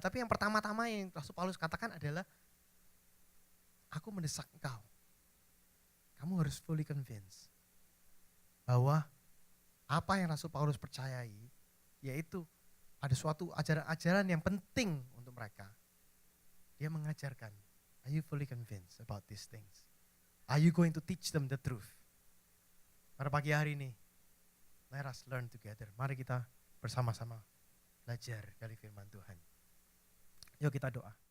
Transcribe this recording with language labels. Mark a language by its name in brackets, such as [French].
[Indonesian] Tapi yang pertama-tama yang Rasul Paulus katakan adalah, aku mendesak engkau. Kamu harus fully convinced bahwa apa yang Rasul Paulus percayai, yaitu ada suatu ajaran-ajaran yang penting untuk mereka. Dia mengajarkan, [English] are you fully convinced about these things? Are you going to teach them the truth? [Indonesian] Pada pagi hari ini, [English] let us learn together. [Indonesian] Mari kita bersama-sama belajar dari firman Tuhan. Yuk kita doa.